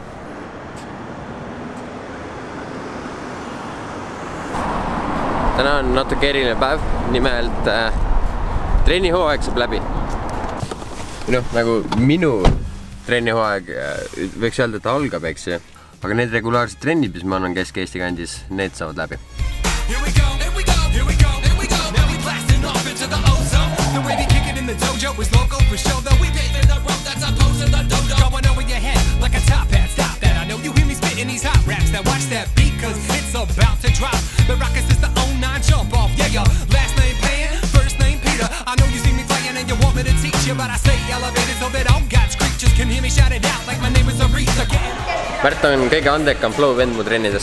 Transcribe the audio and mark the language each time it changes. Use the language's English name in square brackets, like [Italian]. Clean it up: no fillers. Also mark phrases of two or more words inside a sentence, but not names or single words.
[Estonian] Täna on natuke eriline päev. Nimelt trennihooaeg saab läbi. Nagu minu trennihooaeg võiks öelda, et algab, eks ju. Aga need regulaarsed trennid, mis ma annan Kesk-Eesti kandis, need saavad läbi. [English] The dojo is local for show though we paving the road that's opposed to the dojo going over your head like a top hat. Stop that, I know you hear me spitting that beat, cause it's about to drop. The Rockets is the 09 jump off. Yeah, your last name Pan, first name Peter. I know you see me playing and you want me to teach you, but I say elevated so that all God's creatures can hear me shout it out like my name is Aretha. [Estonian] Märt on kõige andekam flow vend mu trennides.